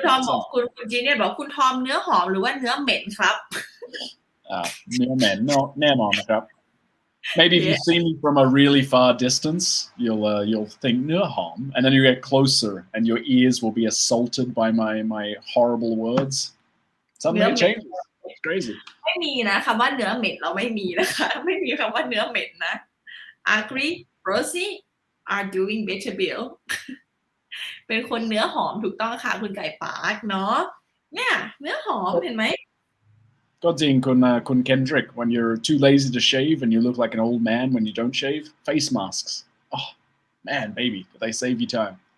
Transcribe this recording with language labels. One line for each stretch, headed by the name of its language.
Thai: คุณทอมบอกคุณจีเนี่ยบอกคุณทอมเนื้อหอมหรือว่าเนื้อเหม็นครับ เนื้อเหม็นแน่นอนนะครับ
English: Maybe if you see me from a really far distance, you'll think เนื้อหอม and then you get closer, and your ears will be assaulted by my horrible words. Suddenly it changes. It's crazy.
Thai: ไม่มีนะคำว่าเนื้อเหม็นเราไม่มีนะคะไม่มีคำว่าเนื้อเหม็นนะ
English: Agree Rosie are doing better Bill
Thai: เป็นคนเนื้อหอมถูกต้องค่ะคุณไก่ปาร์คเนาะเนี่ยเนื้อหอมเห็นไหม ก็จริงคุณ
English: Kendrick when you're too lazy to shave and you look like an old man when you don't shave face masks oh man baby they save you time